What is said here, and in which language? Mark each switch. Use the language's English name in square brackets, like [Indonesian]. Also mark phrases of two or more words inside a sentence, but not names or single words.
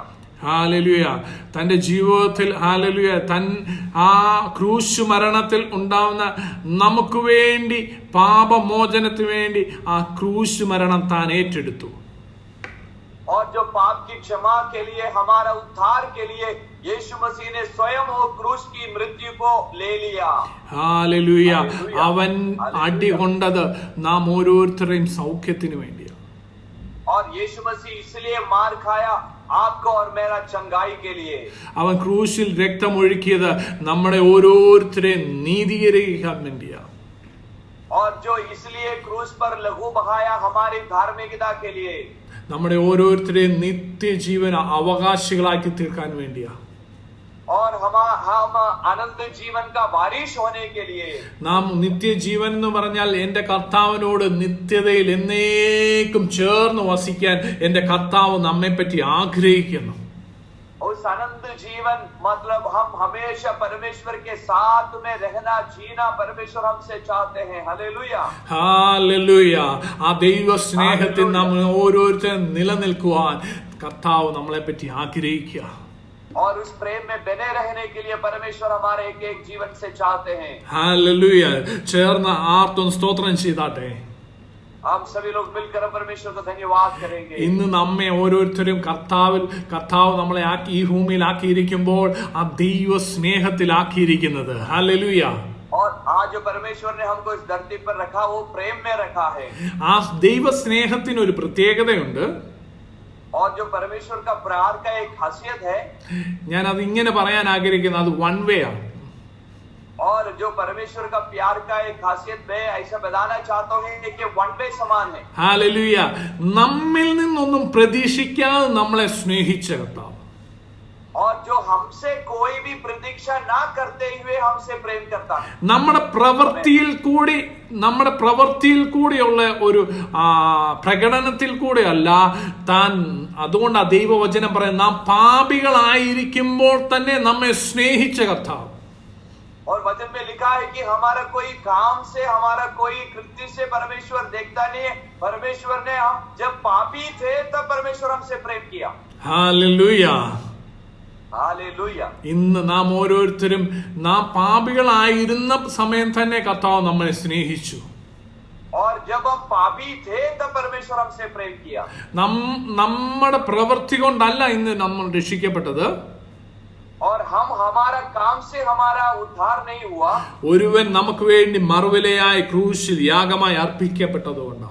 [Malayalam] ഹല്ലേലൂയ. തന്റെ ജീവിതത്തിൽ ഹല്ലേലൂയ ആ ക്രൂശ് മരണത്തിൽ ഉണ്ടാവുന്ന നമുക്ക് വേണ്ടി, പാപമോചനത്തിന് വേണ്ടി ആ ക്രൂശ് മരണം താൻ ഏറ്റെടുത്തു. [Hindi] और जो पाप की क्षमा के लिए, हमारा उद्धार के लिए यीशु मसीह ने स्वयं वो क्रूस की मृत्यु को ले लिया। [Malayalam] ഹല്ലേലൂയ. അവൻ അടി കൊണ്ടത് നാം ഓരോരുത്തരുടെയും സൗഖ്യത്തിന് വേണ്ടിയാണ്. [Hindi] और यीशु मसीह इसलिए मार खाया, आपको और मेरा चंगाई के लिए। [Malayalam] അവൻ ക്രൂശിൽ രക്തമൊഴുക്കിയത് നമ്മുടെ ഓരോരുത്തരെയും നീതീകരിക്കാൻ വേണ്ടിയാണ്. [Hindi] और जो इसलिए क्रूस पर लहू बहाया हमारी धार्मिकता के लिए, [Malayalam] നമ്മുടെ ഓരോരുത്തരെയും നിത്യജീവന അവകാശികളാക്കി തീർക്കാൻ വേണ്ടിയാ. [Hindi] और हम अनंत जीवन का वारिश होने के लिए। [Malayalam] നാം നിത്യജീവൻ എന്ന് പറഞ്ഞാൽ എന്റെ കർത്താവിനോട് നിത്യതയിൽ എന്നേക്കും ചേർന്ന് വസിക്കാൻ എന്റെ കർത്താവ് നമ്മെ പറ്റി ആഗ്രഹിക്കുന്നു. [Hindi] उस आनंद जीवन मतलब हम हमेशा परमेश्वर के साथ में रहना जीना परमेश्वर हमसे चाहते हैं। हालेलुया। [Malayalam] ഹല്ലേലൂയ. ആ ദൈവ സ്നേഹത്തിൽ നാം ഓരോരുത്തരും നിലനിൽക്കുവാൻ കർത്താവ് നമ്മളെ പറ്റി ആഗ്രഹിക്കുക. [Hindi] और उस प्रेम में बने रहने के लिए परमेश्वर हमारे एक एक जीवन से चाहते हैं। [Malayalam] ഹല്ലേലൂയ. ചേർന്ന് ആർത്തും സ്തോത്രം ചെയ്താട്ടെ. [Hindi] हम सभी लोग मिलकर परमेश्वर को धन्यवाद करेंगे। [Malayalam] ഇന്ന് നമ്മെ ഓരോരുത്തരും കർത്താവ് നമ്മളെ ഈ ഭൂമിയിൽ ആക്കിയിരിക്കുമ്പോൾ ആ ദൈവ സ്നേഹത്തിലാക്കിയിരിക്കുന്നത്. ഹല്ലേലൂയ. [Hindi] और आज जो परमेश्वर ने हमको इस धरती पर रखा वो प्रेम में रखा है। [Malayalam] ആ ദൈവ സ്നേഹത്തിന് ഒരു പ്രത്യേകതയുണ്ട്. [Hindi] और जो परमेश्वर का प्यार का एक खासियत है, [Malayalam] ഞാൻ അത് ഇങ്ങനെ പറയാൻ ആഗ്രഹിക്കുന്നത് അത് [English] one way [Malayalam] ആണ്. [Hindi] और जो परमेश्वर का प्यार का एक खासियत मैं ऐसा बताना चाहता हूँ कि [English] one way [Hindi] समान है। [Malayalam] ഹല്ലേലൂയ. നമ്മിൽ നിന്നൊന്നും പ്രതീക്ഷിക്കാതെ നമ്മളെ സ്നേഹിച്ച കർത്താവ്, [Hindi] और जो हमसे कोई भी प्रतीक्षा ना करते हुए हमसे प्रेम करता है। [Malayalam] നമ്മുടെ പ്രവൃത്തിയിൽ കൂടിയുള്ള ഒരു പ്രകടനത്തിൽ കൂടെയല്ല താൻ. അതുകൊണ്ട് ആ ദൈവവചനം പറയും, നാം പാപികളായിരിക്കുമ്പോൾ തന്നെ നമ്മെ സ്നേഹിച്ച കർത്താവ്. [Hindi] और वचन में लिखा है कि हमारा कोई काम से हमारा कोई कृत्य से परमेश्वर देखता नहीं है। परमेश्वर ने हम जब पापी थे तब परमेश्वर हमसे प्रेम किया। [Malayalam] ഹല്ലേലൂയ. [Hindi] हालेलुया। [Malayalam] ഇന്ന് നാം ഓരോരുത്തരും നാം പാപികളായിരുന്ന സമയം തന്നെ കർത്താവ് നമ്മളെ സ്നേഹിച്ചു. [Hindi] और जब हम पापी थे तब परमेश्वर हमसे प्रेम किया। [Malayalam] നമ്മുടെ പ്രവൃത്തി കൊണ്ടല്ല ഇന്ന് നമ്മൾ രക്ഷിക്കപ്പെട്ടത്. [Hindi] और हम हमारा काम से हमारा उद्धार नहीं हुआ। [Malayalam] ഒരുവൻ നമുക്ക് വേണ്ടി മറുവിലയായി ക്രൂശിൽ യാഗമായി അർപ്പിക്കപ്പെട്ടതുകൊണ്ടാണ്.